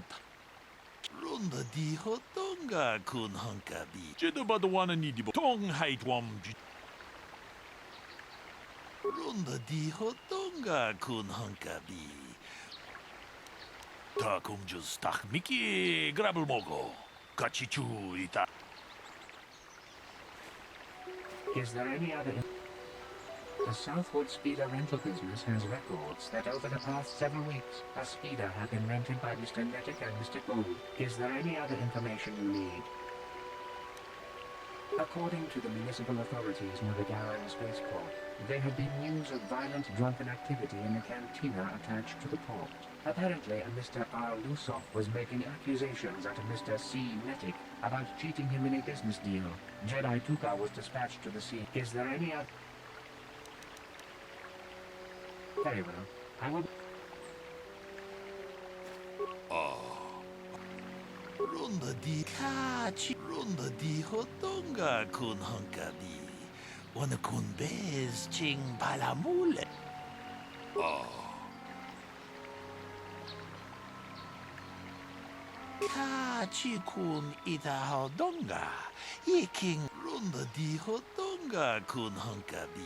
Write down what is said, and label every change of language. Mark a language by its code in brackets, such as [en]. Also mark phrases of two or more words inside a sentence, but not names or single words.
[en] Runda di hotonga kun hunkabi. Jeda badwana nidibo. Tong haitwam. Runda di hotonga kun hunkabi. Takum just tak Mickey grabel mogo. Kachichu ita. Is there any other... The Southwood Speeder rental business has records that over the past several weeks, a speeder had been rented by Mr. Nettic and Mr. Gould. Is there any other information you need? According to the municipal authorities near the Garen spaceport, there had been news of violent drunken activity in the cantina attached to the port. Apparently, a Mr. R. Lusoff was making accusations at a Mr. C. Nettic about cheating him in a business deal. Jedi Tuka was dispatched to the scene. Is there any other... Very well. I will... Runda di kachi. Runda di hotonga kun hunkabi. Wana kun bez ching palamule. Kachi kun ita hodonga. Yiking runda di hodonga kun hunkabi.